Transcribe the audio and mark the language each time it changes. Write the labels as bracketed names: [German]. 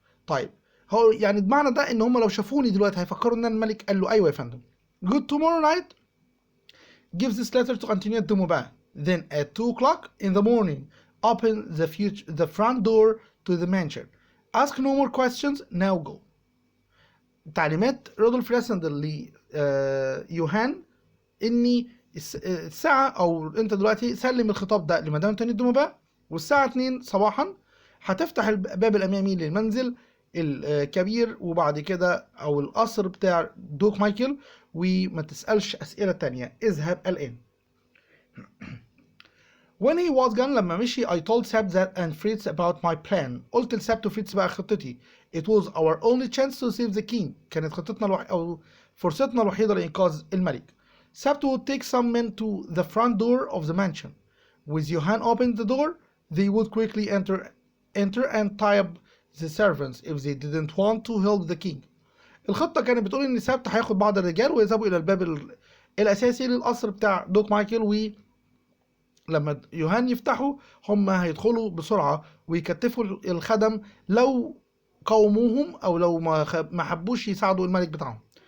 [Arabic] طيب هو يعني بمعنى ده إن هم لو شافوني دلوقتي هيفكروا إن أنا الملك؟ قال له أيوة يا فندم. [English] Good tomorrow night. Give this letter to Antoinette de Maubin. Then at 2 o'clock in the morning, open the front door to the mansion. Ask no more questions, now go. [Arabic] تعليمات رودولف راسندل ليوهان اني الساعة او انت دلوقتي سلم الخطاب ده لمدام أنتونيت دي موبان، والساعة 2 صباحا هتفتح الباب الامامي للمنزل الكبير وبعد كده او القصر بتاع دوك مايكل، وما تسألش اسئلة تانية، اذهب الان. [English] When he was gone [Arabic] لما مشي [English] I told Sab that and Fritz about my plan. [Arabic] قلت لسابت وفريتز بقى خطتي. [English] It was our only chance to save the king. [Arabic] كانت خطتنا أو فرصتنا الوحيدة لإنقاذ الملك. [English] Sabt would take some men to the front door of the mansion. With Johann opened the door, they would quickly enter and tie up the servants if they didn't want to help the king. [Arabic] الخطة كانت بتقول إن سابت هياخد بعض الرجال ويذهبوا إلى الباب الأساسي للقصر بتاع دوك مايكل، لما يوهان يفتحوا هم هيدخلوا بسرعة ويكتفوا الخدم لو قاوموهم أو لو ما حبوش يساعدوا الملك بتاعهم.